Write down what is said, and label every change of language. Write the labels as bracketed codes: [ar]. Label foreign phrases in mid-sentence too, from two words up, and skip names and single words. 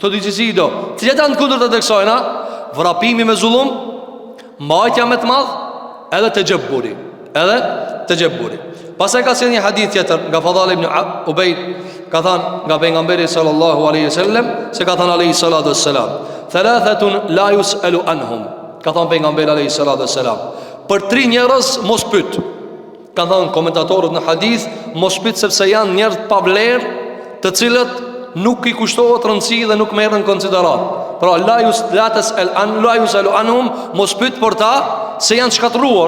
[sq] Këto dy cilësi do. Cilat janë kundërta të kësajna? Vrapimi me zullum, mbajtja me të madh, edhe tejabburi. Pastaj ka thënë një hadith tjetër nga Fadhal ibn Ubayd, ka thënë nga pejgamberi [ar] صلى الله عليه وسلم, [sq] se ka thënë [ar] عليه الصلاة والسلام, ثلاثة لا يسأل عنهم. [sq] Ka thënë pejgamberi [ar] عليه الصلاة والسلام, [sq] për 3 njerëz mos pyet. Ka thënë komentatorët në hadith, mos pyet sepse janë njerëz pa vlerë, të cilët nuk i kushtohet rëndësi dhe nuk merren në konsiderat. Pra [ar] لا يسأل عنهم, [sq] mos pyet për ta se janë shkatruar.